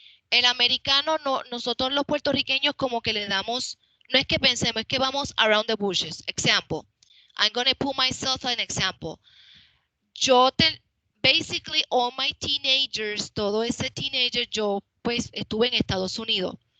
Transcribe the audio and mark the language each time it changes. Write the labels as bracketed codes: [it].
[es] El americano, no, nosotros los puertorriqueños como que le damos, no es que pensemos, es que vamos [en] around the bushes. Example, I'm gonna put myself an example. Basically all my teenagers, [es] todo ese teenager, yo pues estuve en Estados Unidos.